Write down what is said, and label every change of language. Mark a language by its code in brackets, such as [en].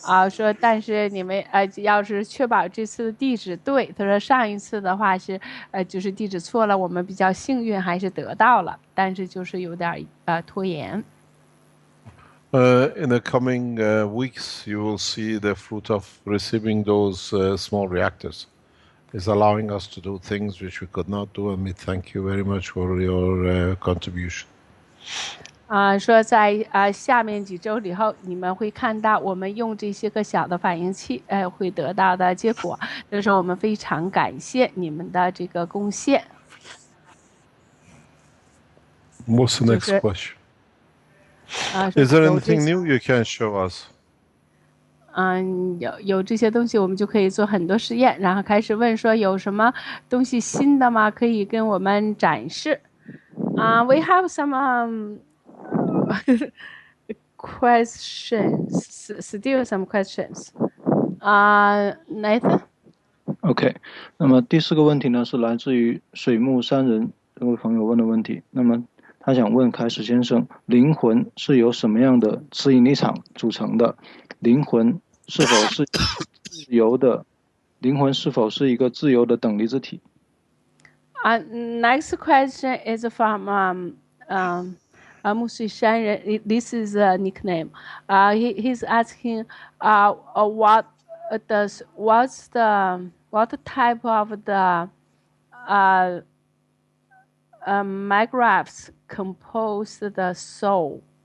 [zh] 说但是你们要是确保这次的地址对，他说上一次的话是就是地址错了，我们比较幸运还是得到了，但是就是有点拖延。 [en] In the coming weeks, you will see the fruit of receiving those small reactors. It's allowing us to do things which we could not do, and we thank you very much for your contribution. [zh] 说在下面几周以后，你们会看到我们用这些个小的反应器会得到的结果。这是我们非常感谢你们的这个贡献。 [en] What's the next question? Is there anything new you can show us? [zh] 有这些东西，我们就可以做很多实验。然后开始问说有什么东西新的吗？可以跟我们展示。 [en] We have some questions, still some questions. Nathan? [zh] OK， 那么第4个问题呢是来自于水木山人这位朋友问的问题。那么他想问凯史先生，灵魂是由什么样的磁引力场组成的？灵魂是否是自由的？灵魂是否是一个自由的等离子体 [en] ？Next question is from Musui Shanren. This is a nickname. He's asking, what type of the magraphs compose the soul?